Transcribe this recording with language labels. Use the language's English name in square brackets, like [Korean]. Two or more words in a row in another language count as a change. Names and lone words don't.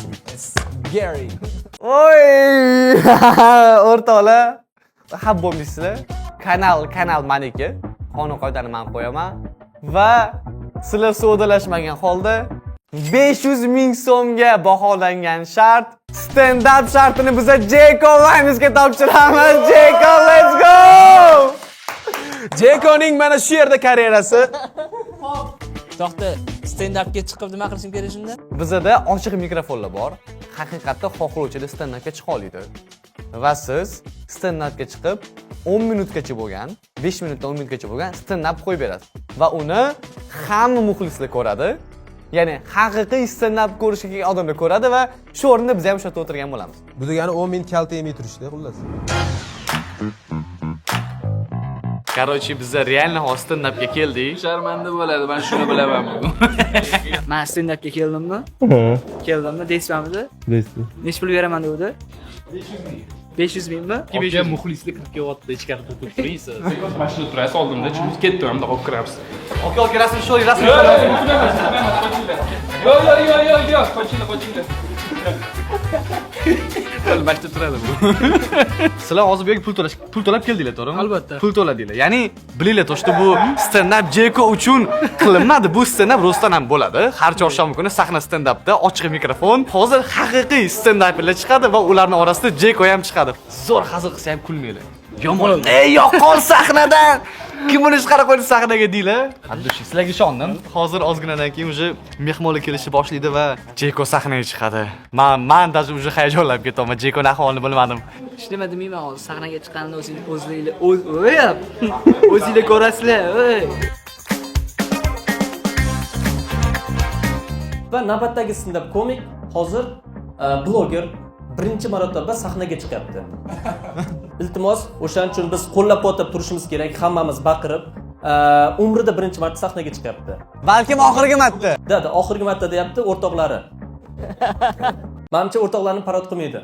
[Uzbek] Gary. Oy! O'rtoqlar, hab bo'lmaysizlar. Kanal maniki. Qonun qoidani men qo'yaman va sizlar savdolashmagan holda 500 ming so'mga baholangan shart stand up shartini biz Jeko Vines'ga topshiramiz. Jeko, [English] let's go! [Uzbek] Jekoning mana shu yerda karyerasi. To'xta, stand upga chiqib nima qilishim kerak shunda? Bizda ochiq mikrofonlar bor. Haqiqatda xohlovchilar stand upga chiqa oladi. Va siz stand upga chiqib 10 minutgacha bo'lgan, 5 minutdan 10 minutgacha bo'lgan stand up qo'yib berasiz. Va uni hamma muxlislar ko'radi. Ya'ni haqiqiy stand up ko'rishga kelgan odamlar ko'radi va shu o'rinda biz ham o'sha yerda o'tirgan bo'lamiz. Bu degani 10 ming kalta yemay turishdi, xullas. Короче, biz реально stand upga keldik. Sharmanda bo'ladi, men shuni bilaman. Men stand upga keldimmi? Keldimmi, deysizmi? Deysiz. Nech pul beraman degdi? 500 mingmi? Aka muxlislik qilib kelyapti, ichkari turib turaysiz. Mashina turasiz oldimda, chunki ketdi, hamda olib kiramiz. Aka, rasm shu, rasm. Yo'q, qochinglar. Mashina turadi bu. Sizlar hozir bu yerga pul to'lab keldinglar, to'g'rimi? Albatta. Pul to'ladinglar. Ya'ni bilinglar, to'shda bu stand up Jeko uchun qilinmadi. Bu stand up rostdan ham bo'ladi. Har chorshanba kuni sahna stand upda ochiq mikrofon. Hozir haqiqiy stand uplar chiqadi va ularning orasida Jeko ham chiqadi. Zo'r hazil qilsa ham kulmanglar. Yomon. Yo'qol sahnadan. Kim uni chiqarib qo'ydi sahnaga deylar? Haddushi, sizlarga ishondim. Hozir ozginadan keyin уже mehmonlar kelishni boshlaydi va Jeko sahnaga chiqadi. Men [Russian] даже уже [Uzbek] hayajonlanib ketaman. Jekoning ahvolini bilmadim. Hech nima demayman hozir. Sahnaga chiqqanini o'zingizlar ko'rasizlar. Va navbatdagi stand-up komik hozir bloger birinchi marotaba sahnaga chiqyapti. Iltimos, o'shaning uchun biz qo'llab-quvvatlab turishimiz kerak, hammamiz baqirib. Umrida birinchi marta sahnaga chiqyapti. Balkim oxirgi marta. Dada, oxirgi marta deyapti o'rtoqlari. Menimcha o'rtoqlarni parod qilmaydi.